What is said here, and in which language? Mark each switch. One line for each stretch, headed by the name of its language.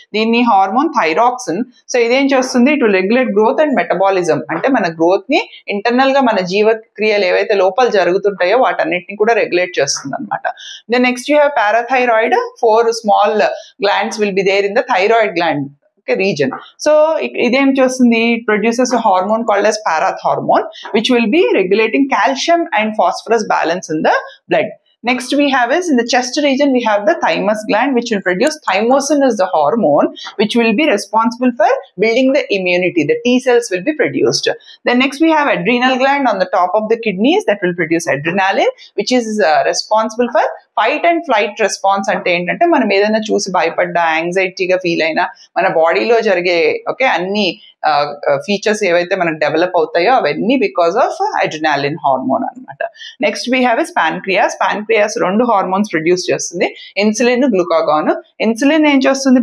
Telugu: దీన్ని hormone thyroxine. So ఇదేం చేస్తుంది?
English: To regulate growth and metabolism.
Telugu: అంటే మన గ్రోత్ ని ఇంటర్నల్ గా మన జీవక్రియలు ఏవైతే లోపల జరుగుతుంటాయో వాటన్నిటిని కూడా రెగ్యులేట్ చేస్తుంది అనమాట.
English: Then next you have parathyroid. 4 small glands will be there in the thyroid gland region.
Telugu: So idem chesthundi,
English: it produces a hormone called as parathormone, which will be regulating calcium and phosphorus balance in the blood. Next we have is in the chest region we have the thymus gland, which will produce thymosin as the hormone, which will be responsible for building the immunity. The T cells will be produced. Then next we have adrenal gland on the top of the kidneys that will produce adrenaline, which is responsible for fight and flight response.
Telugu: అంటే ఏంటంటే మనం ఏదైనా చూసి భయపడ్డా, యాంగ్జైటీగా feel అయినా మన బాడీలో జరిగే అన్ని ఫీచర్స్ ఏవైతే మనకు డెవలప్ అవుతాయో అవన్నీ బికాస్ ఆఫ్ అడ్రినాలిన్ హార్మోన్ అనమాట.
English: Next we have is pancreas. Pancreas 2 hormones produce చేస్తుంది, insulin, glucagon.
Telugu: ఇన్సులిన్ ఏం చేస్తుంది?